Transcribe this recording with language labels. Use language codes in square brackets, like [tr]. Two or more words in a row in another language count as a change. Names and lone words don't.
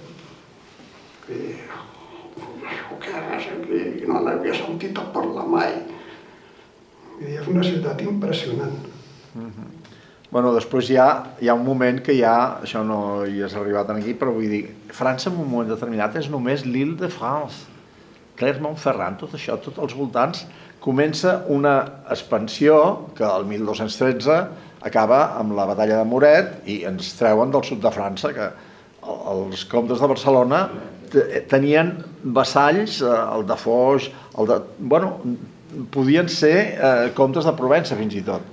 [ca] Què és aquí? No n'havia sentit a parlar mai. És una ciutat impressionant. Bueno, després hi ha un moment que ja, això no hi has arribat aquí, però vull dir, França en un moment determinat és només l'Île-de-France, Clermont-Ferrand, tot això, tots els voltants, comença una expansió que el 1213 acaba amb la batalla de Muret i ens treuen del sud de França, que els comtes de Barcelona tenien vassalls, el de Foix, bueno, podien ser comtes de Provença fins i tot.